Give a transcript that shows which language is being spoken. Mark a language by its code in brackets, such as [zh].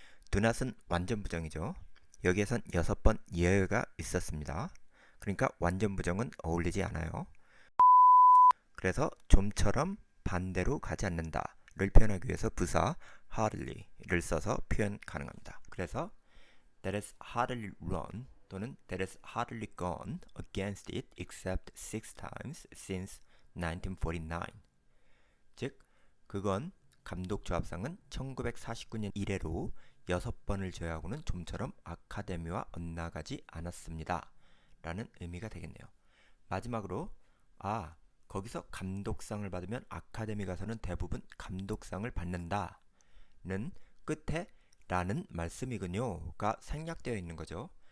[ko] do not은 완전 부정이죠. 여기에선 6번 예외가 있었습니다. 그러니까 완전 부정은 어울리지 않아요. 그래서 좀처럼 반대로 가지 않는다를 표현하기 위해서 부사 hardly를 써서 표현 가능합니다. 그래서 [en] that has hardly run 또는 that has hardly gone against it except 6 times since 1949. [ko] 즉, 그건 감독 조합상은 1949년 이래로 6번을 제외하고는 좀처럼 아카데미와 엇나가지 않았습니다. 라는 의미가 되겠네요. 마지막으로 거기서 감독상을 받으면 아카데미 가서는 대부분 감독상을 받는다는 끝에 라는 말씀이군요가 생략되어 있는 거죠.